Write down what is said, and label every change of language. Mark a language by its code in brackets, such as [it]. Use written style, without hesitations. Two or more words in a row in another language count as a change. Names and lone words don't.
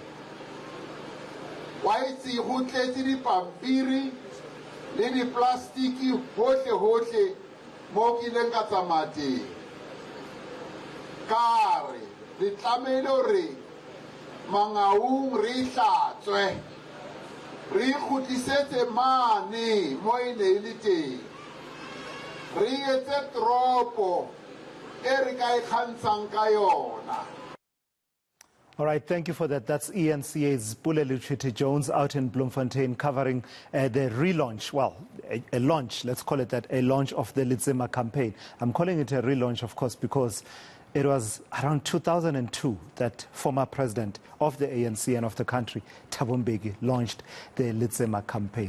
[tn] wa itse go tletse dipampiri le diplastiki hohle mo ke ileng ka tsamaya teng [st] ka re re tlamehile hore Mangaung re hlatswe re khutlisetse mane mo e ne le teng re etse toropo e re ka ikgantshang ka yona. [en] All right, thank you for that. That's eNCA's Pule Letshwiti-Jones out in Bloemfontein covering the relaunch, well, a launch, let's call it that, a launch of the Libsyma campaign. I'm calling it a relaunch, of course, because it was around 2002 that former president of the ANC and of the country, Thabo Mbeki, launched the Libsyma campaign.